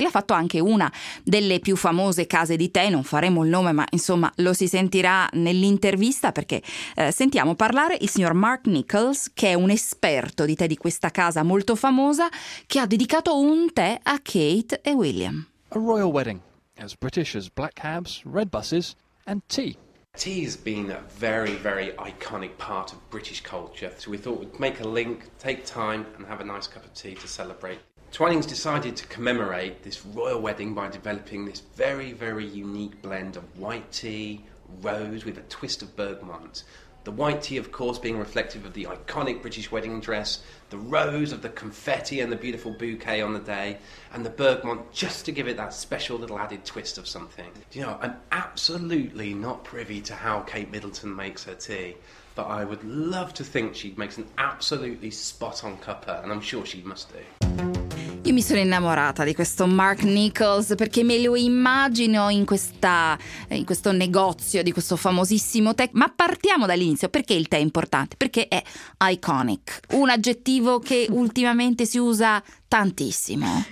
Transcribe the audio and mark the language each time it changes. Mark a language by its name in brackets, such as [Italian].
[Italian] L'ha fatto anche una delle più famose case di tè, non faremo il nome, ma insomma lo si sentirà nell'intervista, perché sentiamo parlare il signor Mark Nichols, che è un esperto di tè di questa casa molto famosa, che ha dedicato un tè a Kate e William. [English] A royal wedding, as British as black cabs, red buses, and tea. Tea has been a very, very iconic part of British culture, so we thought we'd make a link, take time, and have a nice cup of tea to celebrate. Twinings decided to commemorate this royal wedding by developing this very, very unique blend of white tea, rose, with a twist of bergamot. The white tea, of course, being reflective of the iconic British wedding dress, the rose of the confetti and the beautiful bouquet on the day, and the bergamot just to give it that special little added twist of something. You know, I'm absolutely not privy to how Kate Middleton makes her tea, but I would love to think she makes an absolutely spot-on cuppa, and I'm sure she must do. [Italian] Io mi sono innamorata di questo Mark Nichols, perché me lo immagino in questo negozio di questo famosissimo tè. Ma partiamo dall'inizio. Perché il tè è importante? Perché è iconic, un aggettivo che ultimamente si usa tantissimo.